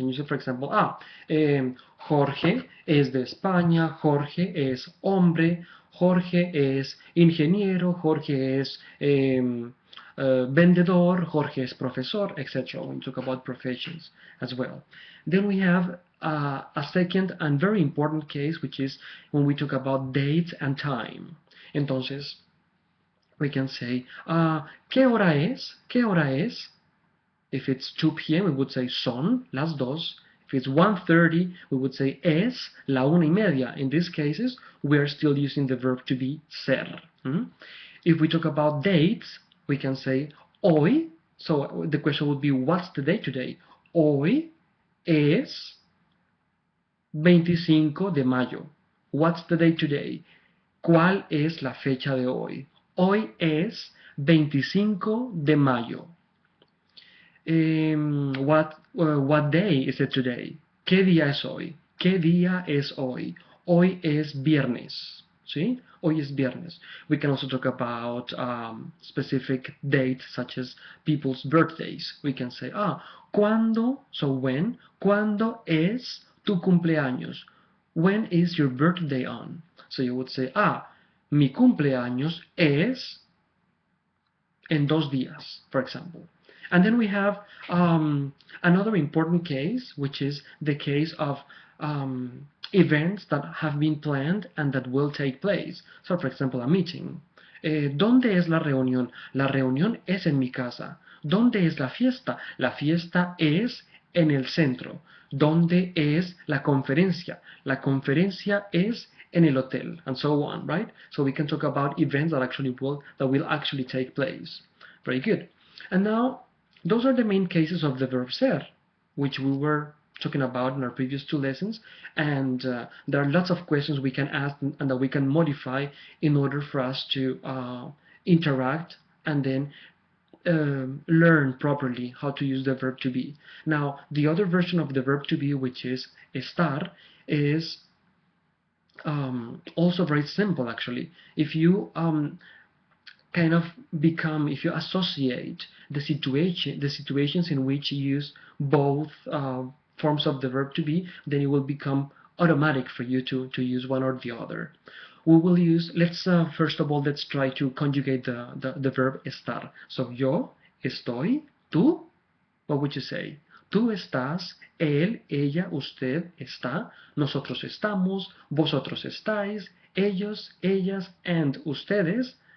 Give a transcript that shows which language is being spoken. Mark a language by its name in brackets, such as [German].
[English] When you say, for example, [Spanish] Jorge es de España, Jorge es hombre, Jorge es ingeniero, Jorge es vendedor, Jorge es profesor, etc. [English] When you talk about professions as well. Then we have a second and very important case, which is when we talk about date and time. [Spanish] Entonces, [English] we can say, [Spanish] ¿qué hora es? ¿Qué hora es? [English] If it's 2 p.m., we would say [Spanish] son las dos. [English] If it's 1:30, we would say [Spanish] es la 1:30. [English] In these cases, we are still using the verb to be ser. If we talk about dates, we can say hoy. So the question would be, what's the date today? [Spanish] Hoy es 25 de mayo. [English] What's the date today? [Spanish] ¿Cuál es la fecha de hoy? Hoy es 25 de mayo. [English] What day is it today? [Spanish] ¿Qué día es hoy? ¿Qué día es hoy? Hoy es viernes. ¿Sí? Hoy es viernes. [English] We can also talk about specific dates such as people's birthdays. We can say, ¿cuándo? So when? [Spanish] ¿Cuándo es tu cumpleaños? [English] When is your birthday on? So you would say, [Spanish] mi cumpleaños es en 2 días, [English] for example. And then we have another important case, which is the case of events that have been planned and that will take place. So, for example, a meeting. [Spanish] ¿Dónde es la reunión? La reunión es en mi casa. ¿Dónde es la fiesta? La fiesta es en el centro. ¿Dónde es la conferencia? La conferencia es en el hotel, [English] and so on, right? So we can talk about events that will actually take place. Very good. And now, those are the main cases of the verb ser, which we were talking about in our previous 2 lessons, and there are lots of questions we can ask and that we can modify in order for us to interact and then learn properly how to use the verb to be. Now, the other version of the verb to be, which is estar, is also very simple actually. If you if you associate the situations in which you use both forms of the verb to be, then it will become automatic for you to use one or the other. We will use, first of all, let's try to conjugate the verb estar. So [Spanish] yo estoy, tú, [English] what would you say? [Spanish] Tú estás, él, ella, usted está, nosotros estamos, vosotros estáis, ellos, ellas, and ustedes.